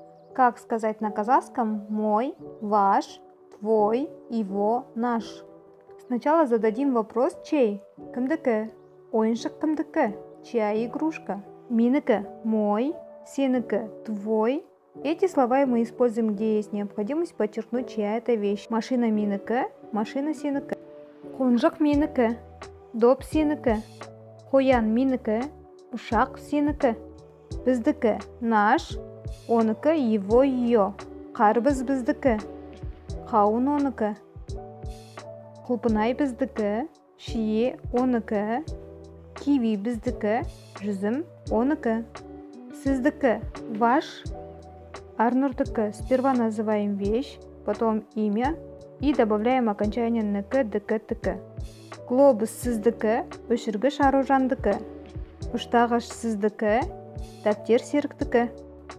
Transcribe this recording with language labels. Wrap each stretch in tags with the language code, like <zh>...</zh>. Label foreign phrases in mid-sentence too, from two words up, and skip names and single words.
<ru>Как сказать на казахском мой, ваш, твой, его, наш? Сначала зададим вопрос чей?</ru> <kk>Кімдікі? Ойыншық кімдікі?</kk> <ru>Чья игрушка?</ru> <kk>Менікі, мой, сенікі,</kk> <ru>твой. Эти слова мы используем, где есть необходимость подчеркнуть, чья это вещь.</ru> <kk>Машина менікі, машина сенікі. Қонжық менікі, доп сенікі. Қоян менікі, ұшақ сенікі. Біздікі,</kk> <ru>наш, оныкі, его, ее.</ru> <kk>Қарбыз біздікі, қауын оныкі. Құлпынай біздікі, шие оныкі. Киви біздікі, жүзім оныкі. Сіздікі,</kk> <ru>ваш, Арнурдыкі. Сперва называем вещь, потом имя и добавляем окончание</ru> <kk>нікі, дікі, тікі. Глобус сіздікі, өшіргіш аружандыкі. Ұштағыш сіздікі, дәптер серіктікі.</kk>